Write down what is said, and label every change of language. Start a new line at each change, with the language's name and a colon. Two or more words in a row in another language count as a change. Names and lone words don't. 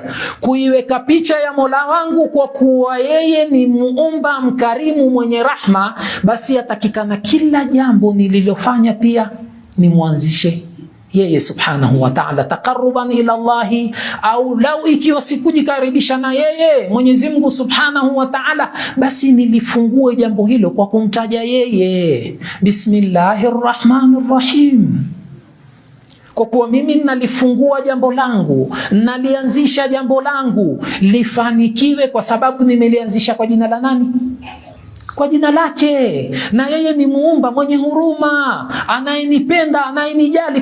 Swahili: kuiweka picha ya Mola wangu kwa kuwa yeye ni muumba mkarimu mwenye rahma, basi yatakikana kila jambo nililofanya pia ni muanzishe yeye
Arabic: سبحانه وتعالى, تقربا إلى الله,
Swahili: au lau ikiwa sikujikaribisha na yeye Mwenyezi Mungu
Arabic: سبحانه وتعالى,
Swahili: basi nilifungue jambo hilo kwa kumtaja yeye,
Arabic: بسم الله الرحمن الرحيم,
Swahili: kwa kuwa mimi nalifungua jambo langu, nalianzisha jambo langu lifanikiwe, kwa sababu nimelianzisha kwa jina la nani? Kwa jina lake. Na yeye ni muumba mwenye huruma, anayenipenda, anayenijali.